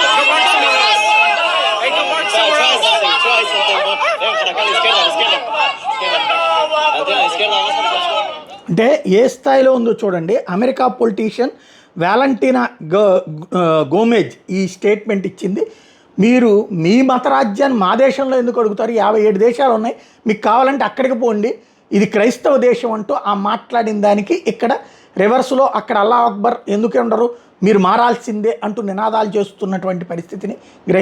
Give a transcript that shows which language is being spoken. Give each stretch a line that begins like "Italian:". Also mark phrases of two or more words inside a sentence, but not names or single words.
English: Go back somewhere else. Hey, go back somewhere else. Try something.
Spanish: Ven para acá a la izquierda, a la izquierda. A la izquierda, vamos a la
Telugu: అంటే ఏ స్థాయిలో ఉందో చూడండి. అమెరికా పొలిటీషియన్ వాలంటీనా గోమెజ్ ఈ స్టేట్మెంట్ ఇచ్చింది. మీరు మీ మతరాజ్యాన్ని మా దేశంలో ఎందుకు అడుగుతారు, 57 దేశాలు ఉన్నాయి, మీకు కావాలంటే అక్కడికి పోండి, ఇది క్రైస్తవ దేశం అంటూ ఆ మాట్లాడిన దానికి ఇక్కడ రివర్స్లో అక్కడ
Arabic: الله أكبر
Telugu: ఎందుకు ఉండరు, మీరు మారాల్సిందే అంటూ నినాదాలు చేస్తున్నటువంటి పరిస్థితిని గ్రహించాలి.